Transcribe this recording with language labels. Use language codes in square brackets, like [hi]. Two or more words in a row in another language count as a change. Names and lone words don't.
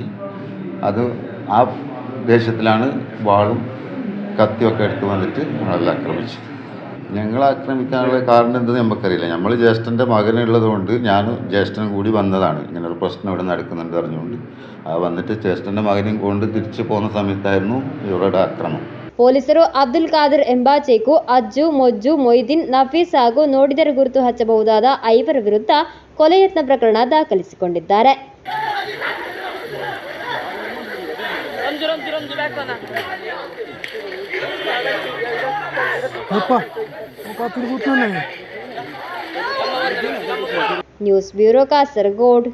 [ml] ആ ദേശത്തിലാണ് വാളും കത്തിയൊക്കെ എടുത്ത് വന്നിട്ട് നമ്മളെല്ലാം ആക്രമിച്ചു. ഞങ്ങൾ ആക്രമിക്കാനുള്ള കാരണം എന്തെന്ന് നമുക്കറിയില്ല. നമ്മൾ ജ്യേഷ്ഠൻ്റെ മകനുള്ളത് കൊണ്ട് ഞാനും ജ്യേഷ്ഠനും കൂടി വന്നതാണ്. ഇങ്ങനെ ഒരു പ്രശ്നം ഇവിടെ നടക്കുന്നുണ്ട് അറിഞ്ഞുകൊണ്ട് വന്നിട്ട് ജ്യേഷ്ഠൻ്റെ മകനെയും കൊണ്ട് തിരിച്ചു പോകുന്ന സമയത്തായിരുന്നു ഇവരുടെ ആക്രമണം. [kn] ಪೊಲೀಸರು ಅಬ್ದುಲ್ ಖಾದರ್ ಎಂಬ ಚೇಕು, ಅಜ್ಜು, ಮೊಜ್ಜು, ಮೊಯ್ದೀನ್, ನಫೀಸ್ ಹಾಗೂ ನೋಡಿದರೆ ಗುರುತು ಹಚ್ಚಬಹುದಾದ 5 ವಿರುದ್ಧ ಕೊಲೆ ಯತ್ನ ಪ್ರಕರಣ ದಾಖಲಿಸಿಕೊಂಡಿದ್ದಾರೆ. [en] News Bureau Kasaragod.